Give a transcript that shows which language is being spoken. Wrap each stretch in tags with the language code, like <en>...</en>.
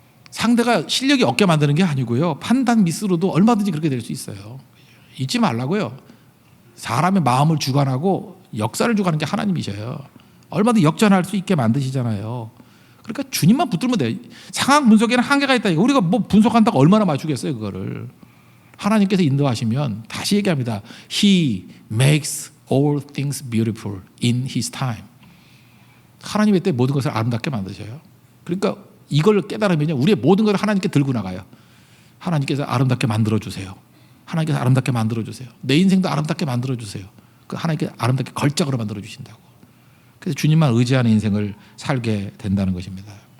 <ko>상대가 실력이 없게 만드는 게 아니고요, 판단 미스로도 얼마든지 그렇게 될 수 있어요. 잊지 말라고요. 사람의 마음을 주관하고 역사를 주관하는 게 하나님이셔요. 얼마든지 역전할 수 있게 만드시잖아요. 그러니까 주님만 붙들면 돼요. 상황 분석에는 한계가 있다니까. 우리가 뭐 분석한다고 얼마나 맞추겠어요 그거를. 하나님께서 인도하시면, 다시 얘기합니다,</ko> <en>He makes all things beautiful in His time.</en> <ko>하나님의 때 모든 것을 아름답게 만드셔요. 그러니까 이걸 깨달으면요, 우리의 모든 걸 하나님께 들고 나가요. 하나님께서 아름답게 만들어주세요. 하나님께서 아름답게 만들어주세요. 내 인생도 아름답게 만들어주세요. 그 하나님께서 아름답게 걸작으로 만들어주신다고. 그래서 주님만 의지하는 인생을 살게 된다는 것입니다.</ko>